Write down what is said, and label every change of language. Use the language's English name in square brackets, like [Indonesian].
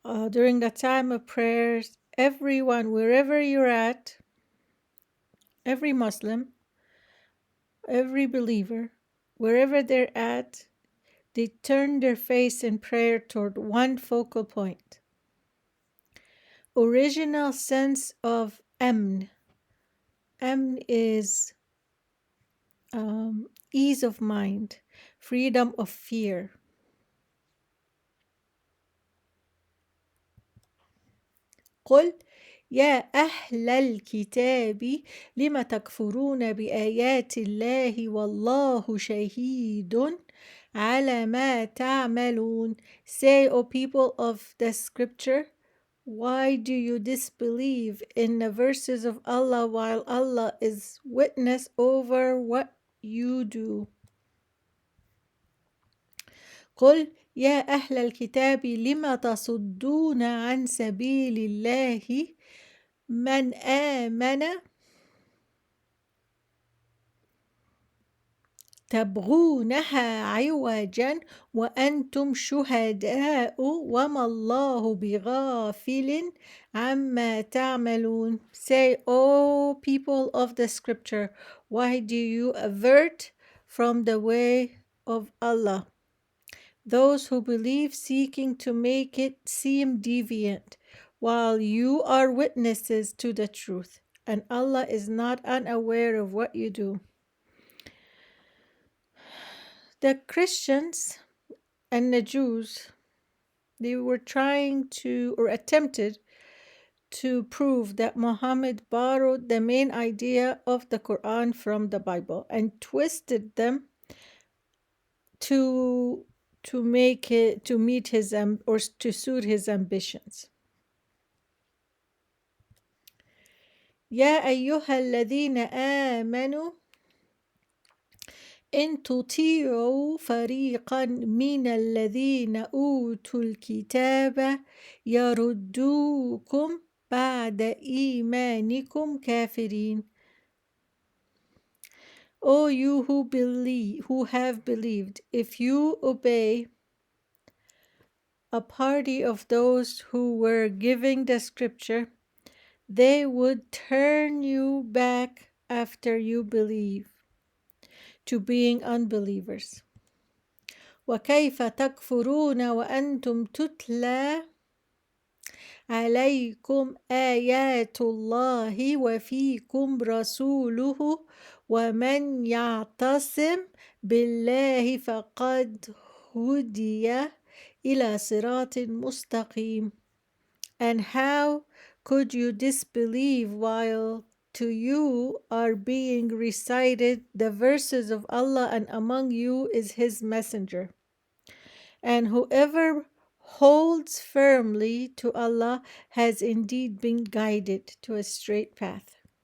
[English] During the time of prayers, everyone, wherever you're at, every Muslim, every believer, wherever they're at, they turn their face in prayer toward one focal point. Original sense of amn. Amn is ease of mind, freedom of fear. [Arabic] قل يا أهل الكتاب لم تكفرون بآيات الله والله شهيد على ما تعملون. [English] Say, O people of the scripture, why do you disbelieve in the verses of Allah while Allah is witness over what you do? [Arabic] قل يا أهل الكتاب لم تصدون عن سبيل الله من آمن تبغونها عوجا وأنتم شهداء وما الله بغافل عما تعملون. [English] Say, O people of the scripture, why do you avert from the way of Allah? Those who believe seeking to make it seem deviant, while you are witnesses to the truth, and Allah is not unaware of what you do. The Christians and the Jews, they were trying to or attempted to prove that Muhammad borrowed the main idea of the Quran from the Bible and twisted them to make it to meet his or to suit his ambitions. [Arabic] يا أيها الذين آمنوا إن تطيعوا فريقا من الذين أوتوا الكتاب يردوكم بعد إيمانكم كافرين. [English] O you who have believed, if you obey a party of those who were giving the scripture, they would turn you back after you believe to being unbelievers. [Arabic] وكيف تكفرون وأنتم تتلى عليكم آيات الله وفيكم رسوله ومن يعتصم بالله فقد هدي إلى صراط مستقيم. [English] And how could you disbelieve while to you are being recited the verses of Allah and among you is His messenger? And whoever holds firmly to Allah has indeed been guided to a straight path.